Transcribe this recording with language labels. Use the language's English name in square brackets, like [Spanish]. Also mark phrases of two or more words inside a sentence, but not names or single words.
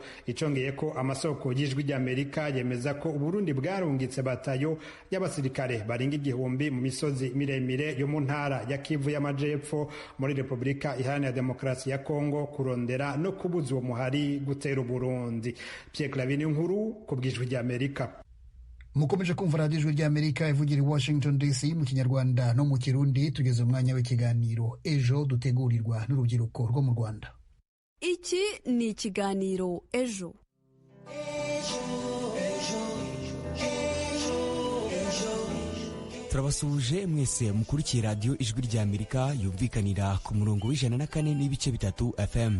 [Rundi] Icongeye ko amasoko y'ijwi ry'Amerika yemeza ko u Burundi bwarungitse batayo y'abasirikare baringa 1000 mu misozi miremire yo mu ntara ya Kivu y'Amajepfo muri Repubulika Iharanira Demokarasi ya Kongo kurondera no kubuza uwo muhari gutera Burundi. Pierre Clavin Nkuru ku bw'ijwi ry'Amerika. Mukomeje kumva radiyo ijwi ry'Amerika ivugira i Washington DC mu Kinyarwanda no mu Kirundi. [Kinyarwanda] Tugeze umwanya w'ikiganiro Ejo dutegurirwa n'urubyiruko rwo mu Rwanda. Iki ni ikiganiro Ejo. Turabasuhuje mwese mukurikiye radiyo ijwi ry'Amerika yumvikanira ku murongo w'104.3 FM.